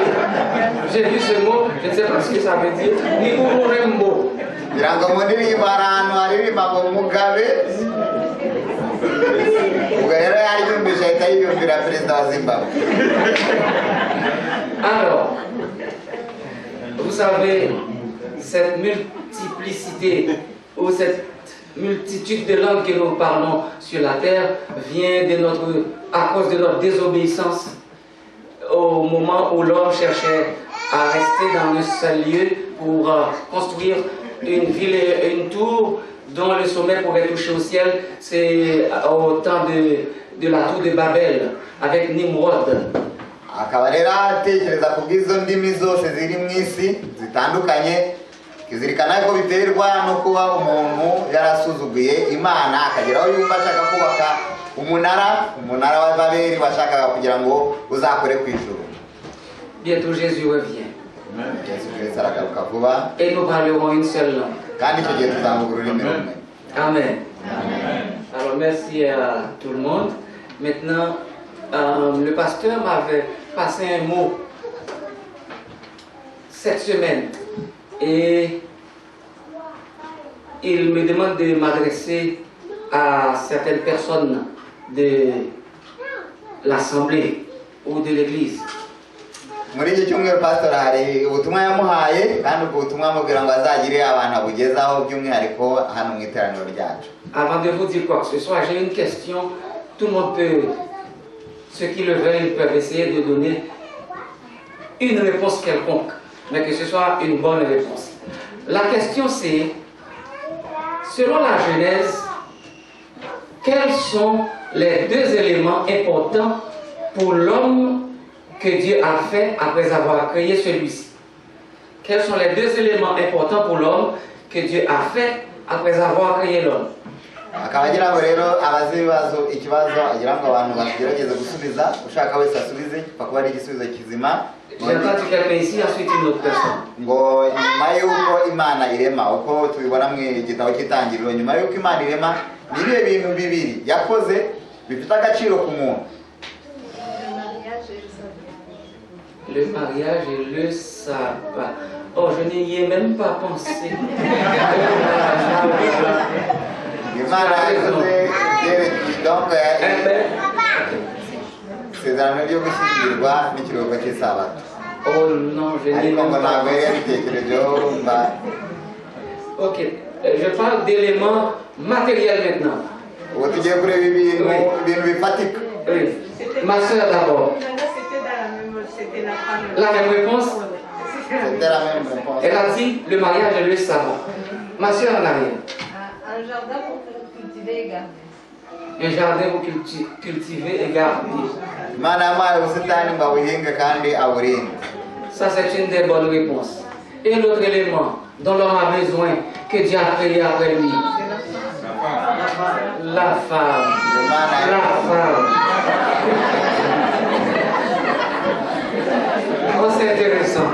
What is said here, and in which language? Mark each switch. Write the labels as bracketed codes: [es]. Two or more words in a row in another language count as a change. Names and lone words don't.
[fr] J'ai vu ce mot, je ne sais pas ce que ça veut dire. [rw] Ni Ururembo. Birango mu ndirimbo hari ahantu haririmba ngo Mugabe. Ubwo rero yariyumvise ahita yiyumvira perezida wa Zimbabwe. [fr] Alors, vous savez, cette multiplicité où cette multitude de langues que nous parlons sur la terre vient à cause de notre désobéissance au moment où l'homme cherchait à rester dans un seul lieu pour construire une ville et une tour dont le sommet pourrait toucher au ciel. C'est au temps de la tour de Babel avec Nimrod. [rw] akaba rero atekereza ku bw'izo ndimi zose ziri mu isi zitandukanye, kizirikana ko biterwa no kuba umuntu yarasuzuguye Imana akagera aho yumva ashaka kubaka umunara wa Babeli washakaga kugira ngo uzakore ku ijuru. [fr] Bientôt Jésus revient. [rw] Yesu aragaruka vuba [fr] Et nous parlerons une seule langue. [rw] kandi icyo gihe tuzavuga ururimi rumwe. [fr] Amen. Alors merci à tout le monde. Maintenant, le pasteur m'avait passé un mot cette semaine et il me demande de m'adresser à certaines personnes de l'assemblée ou de l'église. [rw] Muri iki cyumweru pastor hari ubutumwa yamuhaye kandi ubwo butumwa amubwira ngo azagire abantu abugezaho by'umwihariko hano mu iteraniro ryacu. [fr] Avant de vous dire quoi que ce soit, j'ai une question. Tout le monde peut, ceux qui le veulent, ils peuvent essayer de donner une réponse quelconque, mais que ce soit une bonne réponse. La question c'est, selon la Genèse, quels sont les deux éléments importants pour l'homme que Dieu a fait après avoir créé celui-ci? Quels sont les deux éléments importants pour l'homme que Dieu a fait après avoir créé l'homme? [rw] Akaba agira ngo rero abazi ikibazo agira ngo abantu bagerageze gusubiza, ushaka wese asubize kuko ari igisubizo kizima. [fr] J'ai entendu quelqu'un ici, ensuite une autre personne. [rw] Ngo nyuma y'uko Imana irema, uko tubibona mu gitabo cy'Itangiriro, nyuma y'uko Imana irema ni ibihe bintu bibiri yakoze bifite agaciro ku muntu? [fr] Le mariage et le sabbat. Oh, je n'y ai même pas pensé. [rw] Imana yakoze donc isezerano ryo gushyingirwa n'ikiruhuko cy'isabato. [fr] Oh non, je n'y ai [rw] Ariko [fr] même [rw] ngo [fr] pas [rw] ntabwo yari [fr] pensé. [rw] yabitekerejeho mba. [fr] Ok, je parle d'éléments matériels maintenant. [rw] Ubu tugiye kureba ibintu bifatika. [fr] Oui. Ma soeur d'abord. La même réponse? C'était la même réponse. Elle a dit le mariage et le sabbat. Ma soeur en arrière. Un jardin pour cultiver et garder. Un jardin pour cultiver et garder. [rw] Imana yamuhaye ubusitani ngo abuhinge kandi aburinde. [fr] Ça, c'est une des bonnes réponses. Et l'autre élément dont l'homme a besoin, que Dieu a créé après lui. La femme. La femme. Oh, c'est intéressant.